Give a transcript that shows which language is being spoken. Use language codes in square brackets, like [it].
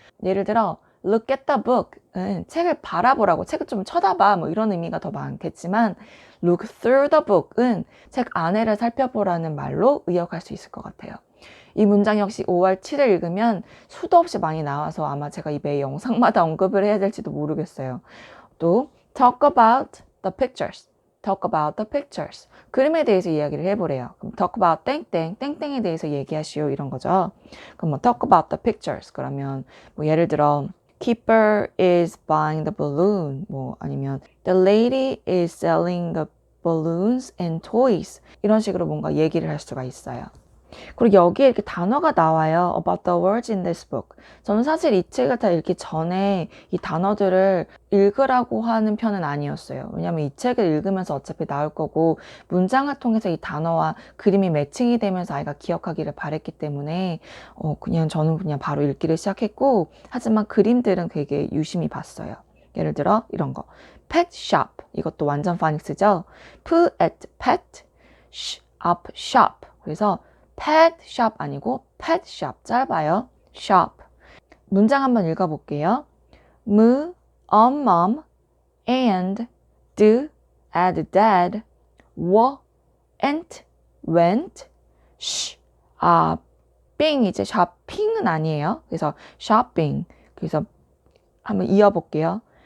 [ko] 예를 들어 [en] look at the book [ko] 은 책을 바라보라고 책을 좀 쳐다봐 뭐 이런 의미가 더 많겠지만 [en] look through the book [ko] 은 책 안에를 살펴보라는 말로 의역할 수 있을 것 같아요. 이 문장 역시 5월 7일 읽으면 수도 없이 많이 나와서 아마 제가 이 매 영상마다 언급을 해야 될지도 모르겠어요. [en] 또 talk about the pictures. talk about the pictures. [ko] 그림에 대해서 이야기를 해보래요. 그럼 talk about 땡땡, 땡땡에 대해서 얘기하시오 이런 거죠. 그럼 뭐 [en] talk about the pictures. [ko] 그러면 뭐 예를 들어 [en] keeper is buying the balloon. 뭐 아니면 the lady is selling the balloons and toys. [ko] 이런 식으로 뭔가 얘기를 할 수가 있어요. 그리고 여기에 이렇게 단어가 나와요. [en] About the words in this book. [ko] 저는 사실 이 책을 다 읽기 전에 이 단어들을 읽으라고 하는 편은 아니었어요. 왜냐면 이 책을 읽으면서 어차피 나올 거고 문장을 통해서 이 단어와 그림이 매칭이 되면서 아이가 기억하기를 바랬기 때문에 그냥 저는 그냥 바로 읽기를 시작했고, 하지만 그림들은 되게 유심히 봤어요. 예를 들어 이런 거. pet shop. 이것도 완전 파닉스죠. put at pet up shop. 그래서 pet shop 아니고 pet shop 짧아요. [en] shop. 문장 한번 읽어볼게요. m, mom, and, do, add, dad, went, shopping. [ko] 이제 shopping은 아니에요. 그래서 shopping. 그래서 한번 이어볼게요.